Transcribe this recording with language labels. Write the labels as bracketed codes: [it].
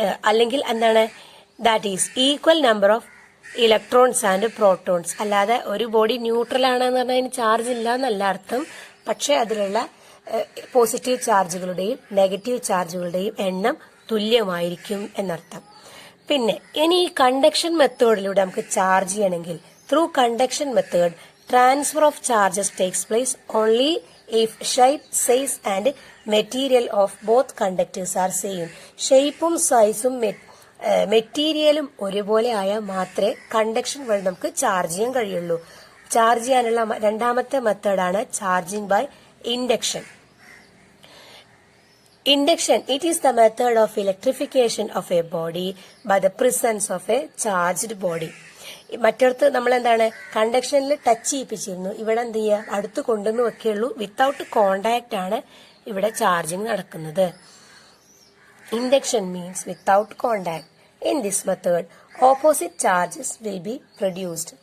[ml] അല്ലെങ്കിൽ എന്താണ്, [en] That is equal number of electrons and protons. [ml] അല്ലാതെ ഒരു ബോഡി ന്യൂട്രൽ ആണെന്ന് പറഞ്ഞാൽ അതിന് ചാർജ് ഇല്ല എന്നല്ല അർത്ഥം, പക്ഷെ അതിലുള്ള പോസിറ്റീവ് ചാർജുകളുടെയും നെഗറ്റീവ് ചാർജുകളുടെയും എണ്ണം തുല്യമായിരിക്കും എന്നർത്ഥം. പിന്നെ ഇനി ഈ കണ്ടക്ഷൻ മെത്തേഡിലൂടെ നമുക്ക് ചാർജ് ചെയ്യണമെങ്കിൽ through conduction method [en] transfer of charges takes place only if shape, size and material of both conductors are same. [ml] ഷേപ്പും സൈസും മെറ്റീരിയലും ഒരുപോലെ ആയാൽ മാത്രമേ കണ്ടക്ഷൻ വഴി നമുക്ക് ചാർജ് ചെയ്യാൻ കഴിയുള്ളൂ. ചാർജ് ചെയ്യാനുള്ള രണ്ടാമത്തെ മെത്തേഡാണ് charging by induction. [en] Induction, it is the method of electrification of a body by the presence of a charged body. [ml] മറ്റടുത്ത് നമ്മൾ എന്താണ്, കണ്ടക്ഷനിൽ ടച്ച് ചെയ്യിപ്പിച്ചിരുന്നു, ഇവിടെ എന്ത് ചെയ്യുക, അടുത്ത് കൊണ്ടുവന്ന് വെക്കുകയുള്ളൂ. [en] without contact [ml] ആണ് ഇവിടെ ചാർജിങ് നടക്കുന്നത്. [en] Induction means without contact. In this method opposite charges will be produced.